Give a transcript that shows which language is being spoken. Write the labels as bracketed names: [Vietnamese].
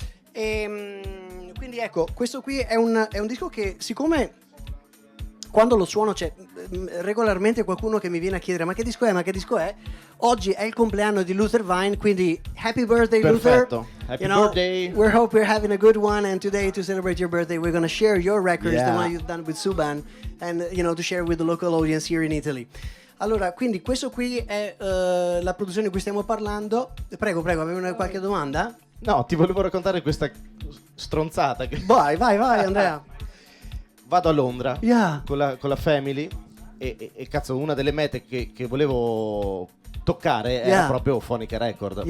[Italian] E quindi ecco, questo qui è un disco che, siccome quando lo suono c'è regolarmente qualcuno che mi viene a chiedere ma che disco è? Oggi è il compleanno di Luther Vine, quindi [English] happy birthday. [Italian] Perfetto. Luther. [English] Happy birthday. We hope you're having a good one, and today to celebrate your birthday we're going to share your records, the one you've done with Subban, and to share with the local audience here in Italy. [Italian] Allora, quindi questo qui è la produzione di cui stiamo parlando. Prego, avevi qualche domanda? No, ti volevo raccontare questa stronzata che... Vai Andrea. Vado a Londra [English] Yeah. [Italian] con la family e cazzo, una delle mete che volevo toccare era proprio Phonica Record.